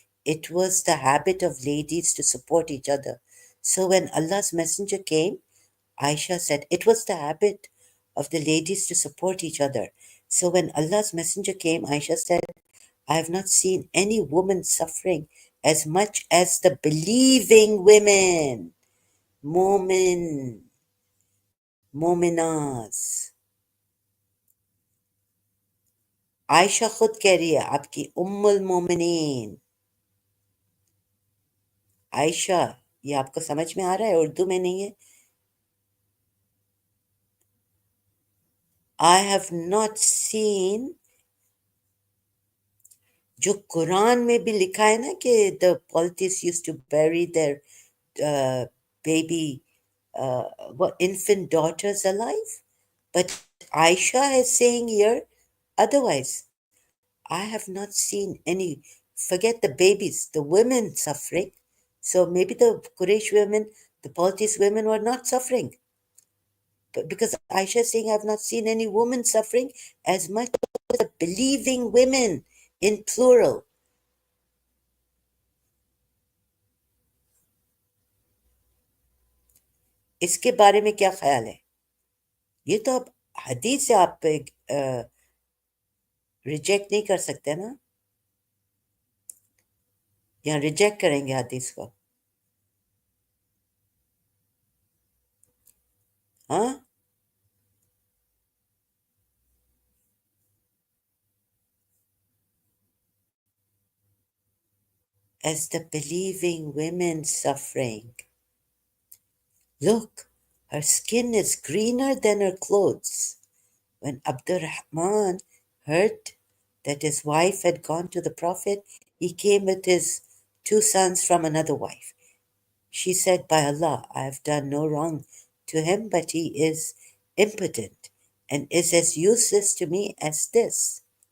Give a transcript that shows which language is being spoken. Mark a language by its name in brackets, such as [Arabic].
[English] It was the habit of ladies to support each other. So when Allah's messenger came, Aisha said, it was the habit of the ladies to support each other. So when Allah's messenger came, Aisha said, I have not seen any woman suffering as much as the believing women. [Hindi] Momin, मोमिनाज Ayesha खुद कह रही है आपकी उम्मुल मोमिनीन आयशा ये आपको समझ में आ रहा है उर्दू में नहीं है [English] I have not seen [Hindi] जो कुरान में भी लिखा है ना कि [English] The politics used to bury their baby infant daughters alive but Aisha is saying here otherwise. I have not seen any, forget the babies, the women suffering. So maybe the Quraysh women, the Paltis women were not suffering. But because Aisha is saying, I have not seen any woman suffering as much as the believing women in plural. [Hindi] इसके बारे में क्या ख्याल है ये तो आप हदीस से आप रिजेक्ट नहीं कर सकते ना या रिजेक्ट करेंगे हदीस को हाँ [English] as the believing women suffering. Look, her skin is greener than her clothes. When Abdurrahman heard that his wife had gone to the Prophet, he came with his two sons from another wife. She said, by Allah, I have done no wrong to him, but he is impotent and is as useless to me as this.